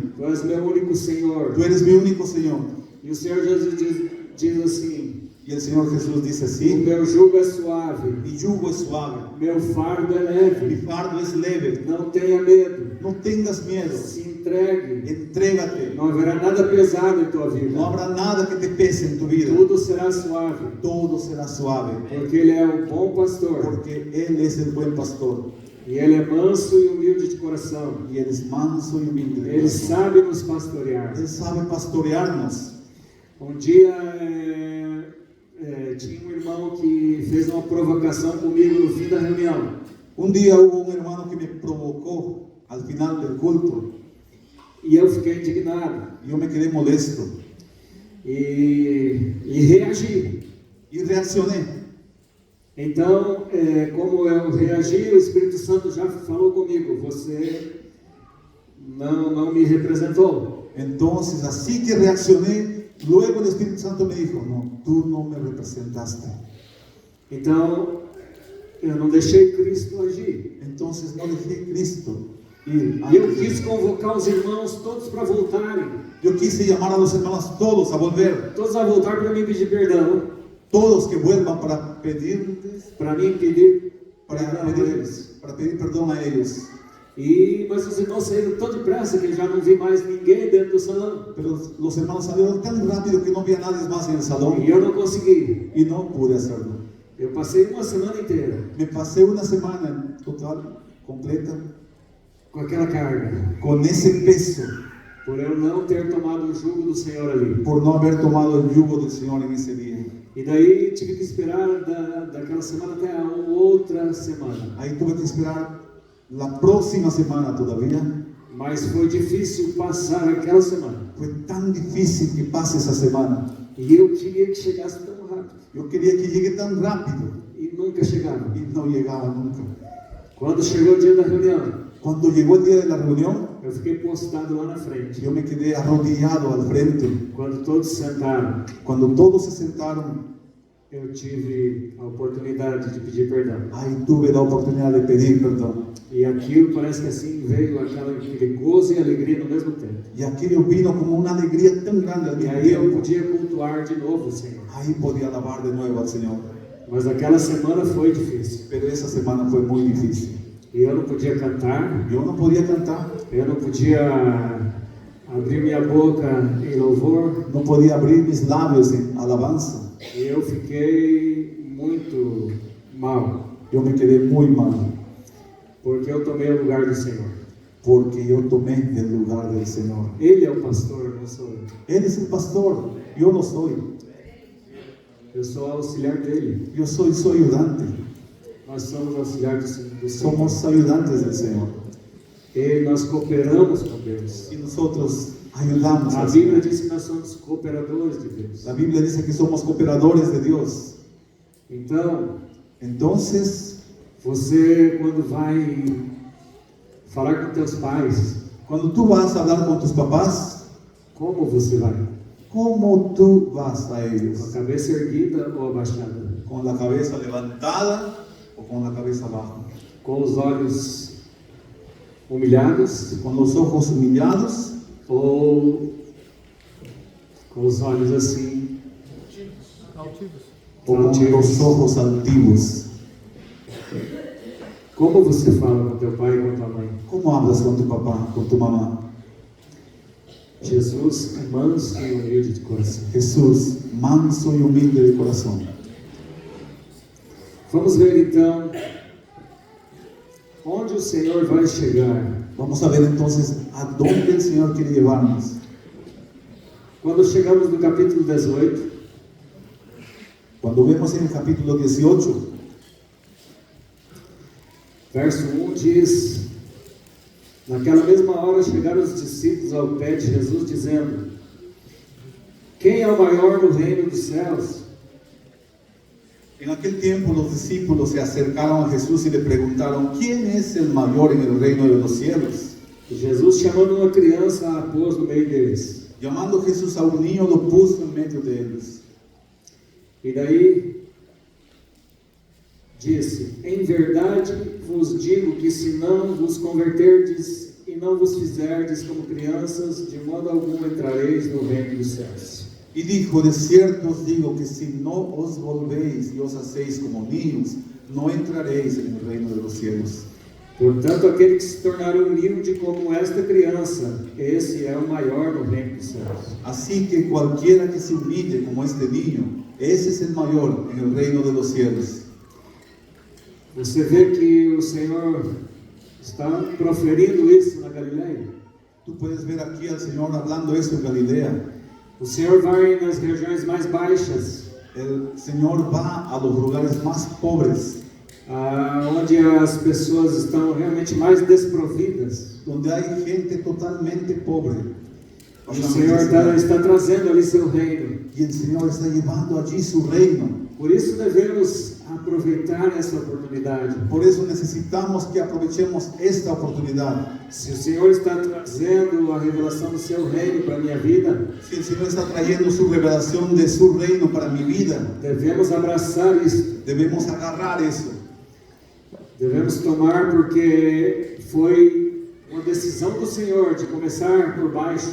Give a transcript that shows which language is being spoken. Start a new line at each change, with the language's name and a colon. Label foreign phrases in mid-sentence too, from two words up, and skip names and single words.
Portuguese: Tu és o meu único Senhor.
Spanish: Tú eres mi único Señor.
Portuguese: E o Senhor Jesus diz assim:
Spanish: Y el Señor Jesús dice o así:
Portuguese: meu jugo é suave,
Spanish: mi yugo es suave,
Portuguese: meu fardo é
Spanish: mi
Portuguese: leve.
Spanish: fardo es leve.
Portuguese: Não tenha medo.
Spanish: No tengas miedo.
Portuguese: Se entregue.
Spanish: Entrégate.
Portuguese: Não haverá nada pesado em tua
Spanish: No
Portuguese: vida.
Spanish: habrá nada que te pese en tu vida.
Portuguese: Tudo será suave.
Spanish: Todo será suave.
Portuguese: Porque Ele é o bom pastor.
Spanish: Porque Él es el buen pastor.
Portuguese: E Ele é manso e humilde de coração.
Spanish: Y Él es manso y humilde de
Portuguese: Ele
Spanish: corazón.
Portuguese: sabe nos pastorear.
Spanish: Él sabe pastorearnos.
Portuguese: Dia tinha um irmão que fez uma provocação comigo no fim da reunião.
Spanish: Un día hubo un hermano que me provocó al final del culto.
Portuguese: E eu fiquei indignado.
Spanish: Yo me quedé molesto
Portuguese: E reagi.
Spanish: y reaccioné.
Portuguese: Então, como eu reagi, o Espírito Santo já falou comigo: você não me representou.
Spanish: Entonces, así que reaccioné, luego el Espíritu Santo me dijo: no, tú no me representaste.
Portuguese: Então, eu não deixei Cristo agir.
Spanish: Entonces no dejé Cristo ir.
Portuguese: E eu quis convocar os irmãos todos para voltarem.
Spanish: Yo quise llamar a los hermanos todos a volver.
Portuguese: Todos a voltar para me pedir perdão.
Spanish: Todos que vuelvan para pedir
Portuguese: Para mim pedir perdão a eles.
Spanish: para pedir perdón a ellos.
Portuguese: Mas os irmãos saíram tão depressa que já não vi mais ninguém dentro do salão.
Spanish: Pero los hermanos salieron tan rápido que no había nadie más en el salón
Portuguese: E eu não consegui.
Spanish: y no pude hacerlo.
Portuguese: Eu passei uma semana inteira
Spanish: Me pasé una semana total, completa,
Portuguese: com aquela carga,
Spanish: con ese peso
Portuguese: por eu não ter tomado o jugo do Senhor ali.
Spanish: por no haber tomado el yugo del Señor en ese día.
Portuguese: E daí tive que esperar daquela semana até a outra semana.
Spanish: Ahí tuve que esperar la próxima semana todavía.
Portuguese: Mas foi difícil passar aquela semana.
Spanish: Fue tan difícil que pase esa semana.
Portuguese: E eu queria que chegasse tão rápido.
Spanish: Yo quería que llegue tan rápido
Portuguese: E nunca chegava.
Spanish: y no llegaba nunca.
Portuguese: Quando chegou o dia da reunião,
Spanish: Cuando llegó el día de la reunión,
Portuguese: eu fiquei postado lá na frente.
Spanish: yo me quedé arrodillado al frente.
Portuguese: Quando todos sentaram,
Spanish: Cuando todos se sentaron,
Portuguese: eu tive a oportunidade de pedir perdão.
Spanish: ahí tuve la oportunidad de pedir perdón.
Portuguese: E aquilo parece que assim veio aquele gozo e alegria no mesmo tempo.
Spanish: Y aquello vino como una alegría tan grande al
Portuguese: E
Spanish: mismo
Portuguese: aí eu
Spanish: tiempo.
Portuguese: podia cultuar de novo o Senhor.
Spanish: Ahí podía alabar de nuevo al Señor.
Portuguese: Mas aquela semana foi difícil.
Spanish: Pero esa semana fue muy difícil.
Portuguese: E eu não podia cantar,
Spanish: Yo no podía cantar,
Portuguese: eu não podia abrir minha boca em louvor.
Spanish: no podía abrir mis labios en alabanza.
Portuguese: E eu fiquei muito mal,
Spanish: Yo me quedé muy mal,
Portuguese: porque eu tomei o lugar do Senhor.
Spanish: porque yo tomé el lugar del Señor.
Portuguese: Ele é o pastor, não sou eu.
Spanish: Él es el pastor, yo no soy.
Portuguese: Eu sou auxiliar dele.
Spanish: Yo soy su ayudante.
Portuguese: Nós somos auxiliares do Senhor.
Spanish: Somos ayudantes del Señor.
Portuguese: E nós cooperamos com Deus.
Spanish: Y nosotros ayudamos
Portuguese: A
Spanish: al
Portuguese: Bíblia
Spanish: Señor.
Portuguese: diz que nós somos cooperadores de Deus.
Spanish: La Biblia dice que somos cooperadores de Dios.
Portuguese: Então,
Spanish: Entonces,
Portuguese: você quando vai falar com teus pais,
Spanish: cuando tú vas a hablar con tus papás,
Portuguese: como você vai?
Spanish: ¿cómo tú vas a
Portuguese: Com a
Spanish: ellos?
Portuguese: cabeça erguida ou abaixada?
Spanish: ¿Con la cabeza levantada o con la cabeza abajo?
Portuguese: Com os olhos humilhados
Spanish: ¿Con los ojos humillados
Portuguese: ou com os olhos assim?
Spanish: o con los ojos altivos?
Portuguese: Como você fala com teu pai e com tua mãe?
Spanish: ¿Cómo hablas con tu papá, con tu mamá?
Portuguese: Jesus é manso e humilde de coração.
Spanish: Jesús, manso y humilde de corazón.
Portuguese: Vamos ver então onde o Senhor vai chegar.
Spanish: Vamos a ver entonces a dónde el Señor quiere llevarnos.
Portuguese: Quando chegamos no capítulo 18,
Spanish: Cuando vemos en el capítulo 18,
Portuguese: verso 1 diz: naquela mesma hora chegaram os discípulos ao pé de Jesus, dizendo: quem é o maior no reino dos céus?
Spanish: en aquel tiempo los discípulos se acercaron a Jesús y le preguntaron: ¿quién es el mayor en el reino de los cielos?
Portuguese: E Jesus, chamando uma criança, a pôs no meio deles.
Spanish: Llamando Jesús a un niño, lo puso en medio de ellos.
Portuguese: E daí disse: em verdade vos digo que se não vos converterdes e não vos fizerdes como crianças, de modo algum entrareis no reino dos céus.
Spanish: Y dijo: de cierto os digo que si no os volvéis y os hacéis como niños, no entraréis en el reino de los cielos.
Portuguese: Portanto, aquele que se tornar humilde como esta criança, esse é o maior no reino dos céus.
Spanish: Así que cualquiera que se humille como este niño, ese es el mayor en el reino de los cielos.
Portuguese: Você vê que o Senhor está proferindo isso na Galileia.
Spanish: Tú puedes ver aquí al Señor hablando eso en Galilea.
Portuguese: O Senhor vai nas regiões mais baixas,
Spanish: El Señor va a los lugares más pobres,
Portuguese: onde as pessoas estão realmente mais desprovidas.
Spanish: donde hay gente totalmente pobre.
Portuguese: E o Senhor está trazendo ali seu reino.
Spanish: Y el Señor está llevando allí su reino.
Portuguese: Por isso devemos aproveitar essa oportunidade.
Spanish: Por eso necesitamos que aprovechemos esta oportunidad.
Portuguese: Se o Senhor está trazendo a revelação do seu reino para a minha vida,
Spanish: Si el Señor está trayendo su revelación de su reino para mi vida,
Portuguese: devemos abraçar isso.
Spanish: debemos agarrar eso.
Portuguese: Devemos tomar, porque foi uma decisão do Senhor de começar por baixo.